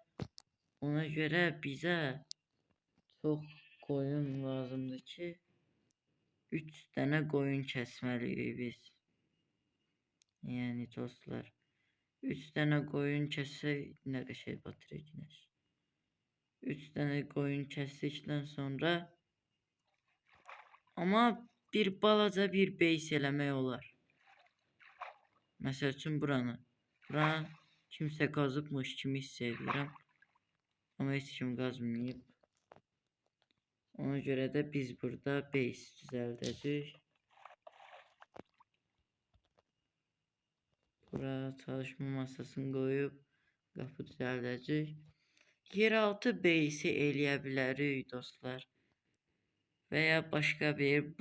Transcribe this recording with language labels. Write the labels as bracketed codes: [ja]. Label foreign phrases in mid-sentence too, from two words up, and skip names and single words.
[tr] Ona göre bize çok koyun lazımdı ki 3 tane koyun kesmeliyiz biz. Yani dostlar 3 tane koyun kesse ne şey batırır güneş. 3 tane koyun kestikten sonra ama [az] bir balaca bir base eləmək olar. Məsəl üçün buranı kimsə qazıbmış kimi hiss edirəm. Ama heç kim qazmayıb. [tr] Ona göre de biz burada base düzeldəcəyik. Buraya çalışma masasını koyup kapı düzeldəcəyik. [az] Yeraltı base'i eləyə bilərik dostlar. [tr] Veya başka bir.